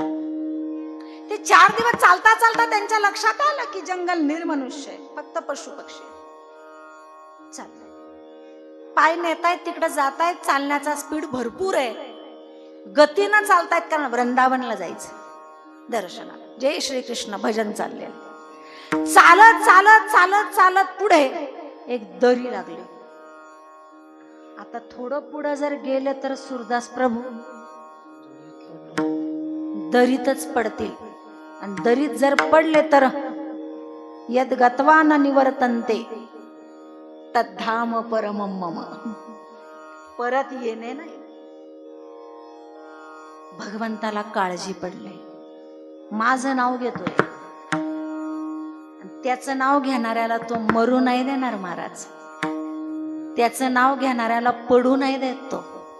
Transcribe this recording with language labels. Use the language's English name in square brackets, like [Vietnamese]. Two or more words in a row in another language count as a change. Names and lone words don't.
[Marathi] ते 4 दिवस चालता चालता त्यांच्या लक्षात आलं की जंगल निर्मनुष्य आहे, फक्त पशु पक्षी चालले. पाय नेतायत, तिकडे जातायत, चालण्याचा स्पीड भरपूर आहे, गतीनं चालतायत, कारण वृंदावनला जायचं दर्शनाला. जय श्री कृष्ण भजन चालले. चालत चालत चालत चालत पुढे एक दरी लागली. आता थोडं पुढं जर गेले तर सूरदास प्रभू दरीतच पडतील, आणि दरीत जर पडले तर [Sanskrit] यद गत्वा न निवर्तन्ते तद्धाम परमं मम. [Marathi] परत येणे नाही. भगवंताला काळजी पडले. माझं नाव घेतोय, त्याचं नाव घेणाऱ्याला तो मरू नाही देणार महाराज. त्याचं नाव घेणाऱ्याला पडू नाही देत तो.